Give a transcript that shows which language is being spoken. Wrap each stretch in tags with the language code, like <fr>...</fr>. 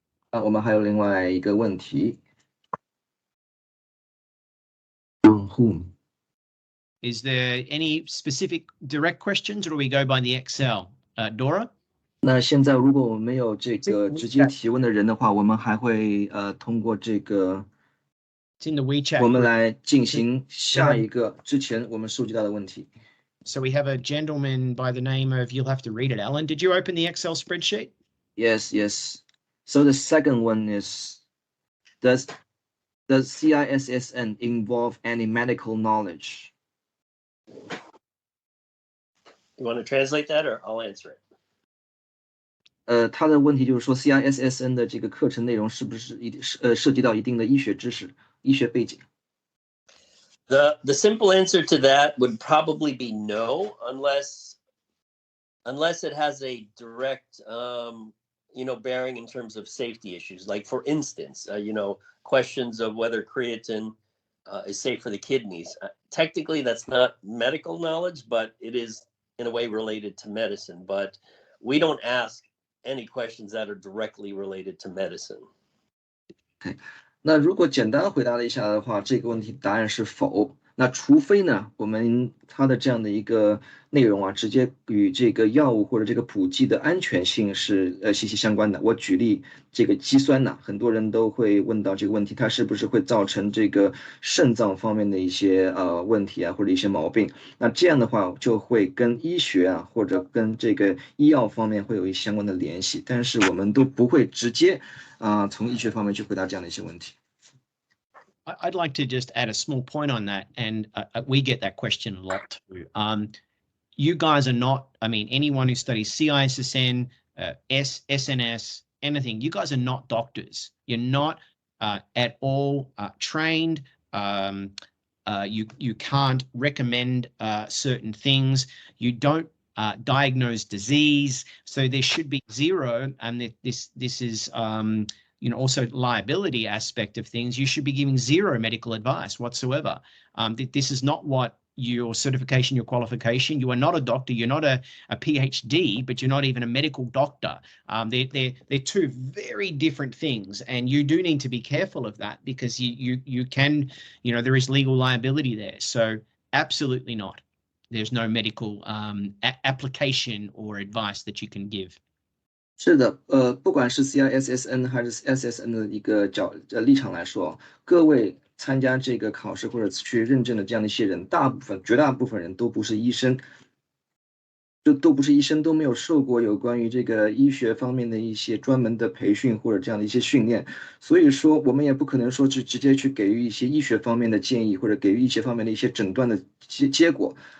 <zh>我们还有另外一个问题。</zh> <en>Is there any specific direct questions, or do we go by the Excel? Dora?</en> <zh>那现在如果我们没有这个直接提问的人的话，我们还会通过这个</zh> <en>It's in the WeChat.</en> <zh>我们来进行下一个之前我们收集到的问题。</zh> <en>So we have a gentleman by the name of, you'll have to read it, Alan. Did you open the Excel spreadsheet? Yes. So the second one is, does CISSN involve any medical knowledge? You want to translate that, or I'll answer it?</en> <zh>他的问题就是说 CISSN 的这个课程内容是不是涉及到一定的医学知识、医学背景？</zh> <en>The simple answer to that would probably be no, unless it has a direct bearing in terms of safety issues. Like, for instance, questions of whether creatine is safe for the kidneys. Technically, that's not medical knowledge, but it is in a way related to medicine. But we don't ask any questions that are directly related to medicine. Okay.</en> <zh>那如果简单回答了一下的话，这个问题答案是否。那除非呢，它的这样的一个内容啊，直接与这个药物或者这个补剂的安全性是息息相关的。我举例，这个肌酸呢，很多人都会问到这个问题，它是不是会造成这个肾脏方面的一些问题啊，或者一些毛病？那这样的话就会跟医学啊，或者跟这个医药方面会有一些相关的联系，但是我们都不会直接从医学方面去回答这样的一些问题。</zh> <en>I'd like to just add a small point on that, and we get that question a lot too. You guys are not, anyone who studies CISSN, SNS, anything, you guys are not doctors. You're not at all trained. You can't recommend certain things. You don't diagnose disease. So there should be zero, and this is also liability aspect of things. You should be giving zero medical advice whatsoever. This is not what your certification, your qualification. You are not a doctor. You're not a Ph.D, but you're not even a medical doctor. They're two very different things, and you do need to be careful of that because you can, there is legal liability there. So absolutely not. There's no medical application or advice that you can give.</en> <zh>是的，不管是 CISSN 还是 SSN 的一个立场来说，各位参加这个考试或者去认证的这样的一些人，绝大部分人都不是医生，都没有受过有关于这个医学方面的一些专门的培训或者这样的一些训练，所以说我们也不可能说直接去给予一些医学方面的建议或者给予医学方面的一些诊断的结果。</zh>